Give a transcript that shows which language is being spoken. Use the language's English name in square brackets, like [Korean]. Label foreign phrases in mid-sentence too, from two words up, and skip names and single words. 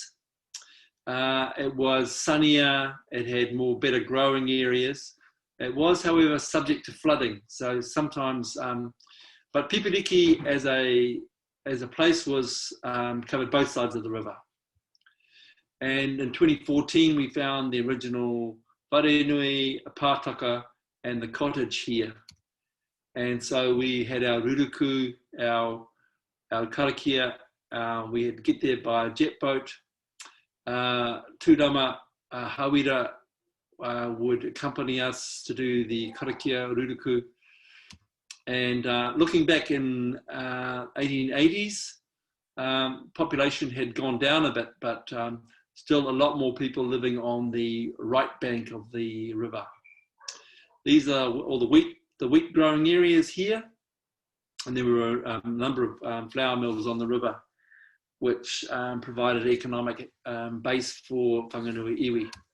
[English] It was sunnier, it had better growing areas. It was, however, subject to flooding. So sometimes, but Pipiriki as a place was covered both sides of the river. And in 2014, we found the original wharenui, a pātaka, and the cottage here. And so we had our ruruku, our karakia. We had to get there by jet boat. Tūrama Hawira would accompany us to do the [Māori] karakia ruruku. [English] And looking back in 1880s, population had gone down a bit, but still a lot more people living on the right bank of the river. These are all the wheat growing areas here, and there were a number of flour mills on the river, which provided economic base for Whanganui iwi.